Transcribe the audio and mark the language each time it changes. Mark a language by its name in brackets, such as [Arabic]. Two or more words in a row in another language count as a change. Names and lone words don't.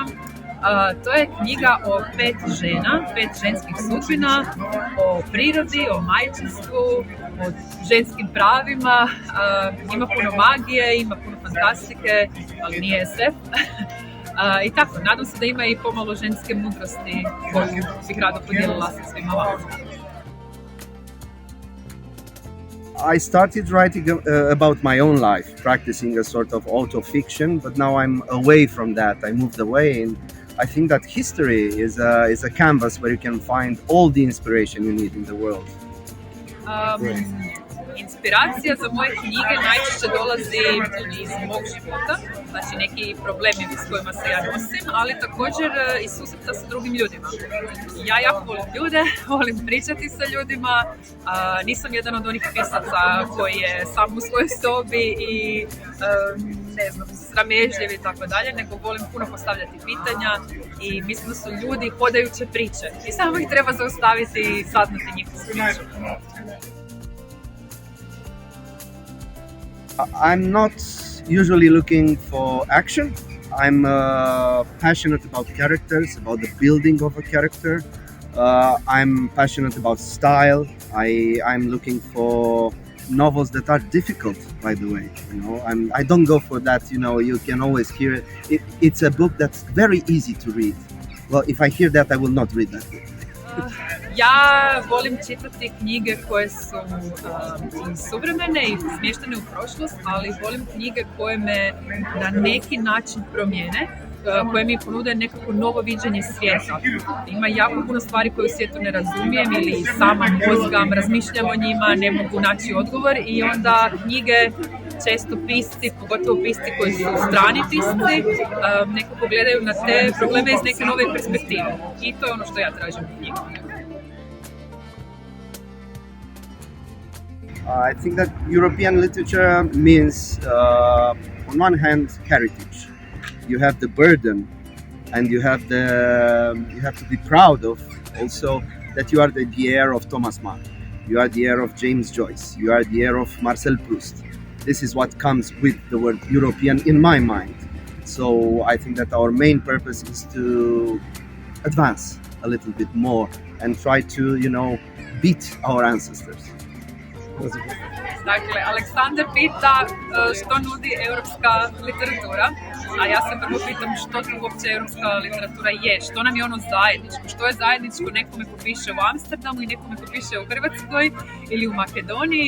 [Croatian] To je knjiga o 5 žena, 5 ženskih sudbina, o prirodi, o majčinstvu, o ženskim pravima. Ima puno magije, ima puno fantastike, ali nije SF. I tako, nadam se da ima i pomalo ženske mudrosti koju bih rado podijelila sa svima vama. [English] I started writing about my own life, practicing a sort of auto-fiction, but now I'm away from that. I moved away, and I think that history is a canvas where you can find all the inspiration you need in the world. [Croatian] Inspiracija za moje knjige najčešće dolazi iz mog života, znači neki problemi s kojima se ja nosim, ali također i susreta sa drugim ljudima. Ja jako volim ljude, volim pričati sa ljudima, nisam jedan od onih pisaca koji je sam u svojoj sobi i ne znam, sramežljiv i tako dalje, nego volim puno postavljati pitanja i mislim da su ljudi hodajuće priče i samo ih treba zaustaviti i saznati njihovu priču. [English] I'm not usually looking for action. I'm passionate about characters, about the building of a character. I'm passionate about style. I'm looking for novels that are difficult, by the way. You know, I don't go for that. You know, you can always hear it. It's a book that's very easy to read. Well, if I hear that, I will not read that book. [Croatian] Ja volim čitati knjige koje su suvremene i smještene u prošlost, ali volim knjige koje me na neki način promijene, koje mi ponude nekako novo viđenje svijeta. Ima jako puno stvari koje u svijetu ne razumijem ili sama mozgam, razmišljam o njima, ne mogu naći odgovor i onda knjige često pisci, pogotovo pisci koji su strani pisci, nekako gledaju na te probleme iz neke nove perspektive. I to je ono što ja tražim u knjigu. [English] I think that European literature means, on one hand, heritage. You have the burden, and you have to be proud of also that you are the heir of Thomas Mann. You are the heir of James Joyce. You are the heir of Marcel Proust. This is what comes with the word European in my mind. So I think that our main purpose is to advance a little bit more and try to, you know, beat our ancestors. [Croatian] Dakle, Aleksandar pita što nudi europska literatura, a ja se prvo pitam što to uopće europska literatura je, što nam je ono zajedničko, što je zajedničko nekome ko piše u Amsterdamu i nekome ko piše u Hrvatskoj ili u Makedoniji.